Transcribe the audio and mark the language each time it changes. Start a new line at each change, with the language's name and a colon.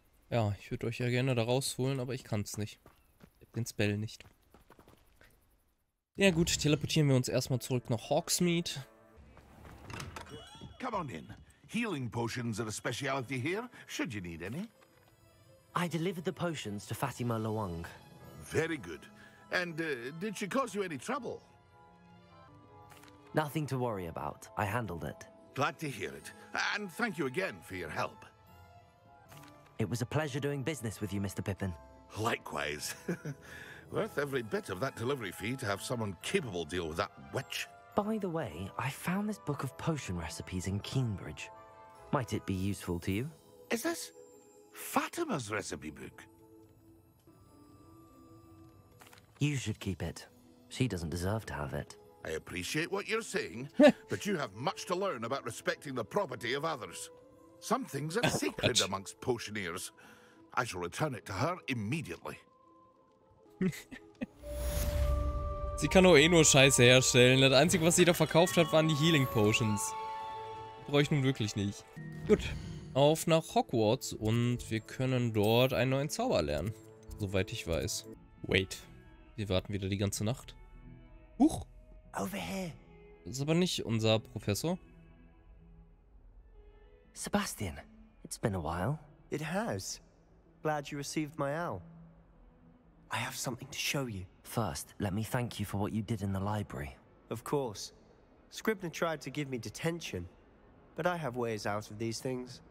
German: Ja, ich würde euch ja gerne da rausholen, aber ich kann es nicht. Ich hab den Spell nicht. Ja gut, teleportieren wir uns erstmal zurück nach Hogsmeade.
English: Come on in. Healing potions are a speciality here, should you need any. I delivered the potions to Fatima Loang. Very good. And did she cause you any trouble? Nothing to worry about. I handled it. Glad to hear it. And thank you again for your help. It was a pleasure doing business with you, Mr. Pippin. Likewise. Worth every bit of that delivery fee to have someone capable deal with that witch. By the way, I found this book of potion recipes in Cambridge. Might it be useful to you? Is this Fatima's recipe book? You should keep it. She doesn't deserve to have it. I appreciate what you're saying, but you have much to learn about respecting the property of others. Some things are sacred amongst potioneers. I shall return it to her immediately.
German: Sie kann doch eh nur Scheiße herstellen. Das Einzige, was sie da verkauft hat, waren die Healing Potions. Brauche ich nun wirklich nicht. Gut. Auf nach Hogwarts und wir können dort einen neuen Zauber lernen. Soweit ich weiß.
English: Wait.
German: Wir warten wieder die ganze Nacht. Huch.
English: Over here.
German: Das ist aber nicht unser Professor.
English: Sebastian, it's been a while. It has. Glad you received my owl. I have something to show you. First, let me thank you for what you did in the library. Of course. Scribner tried to give me detention, but I have ways out of these things.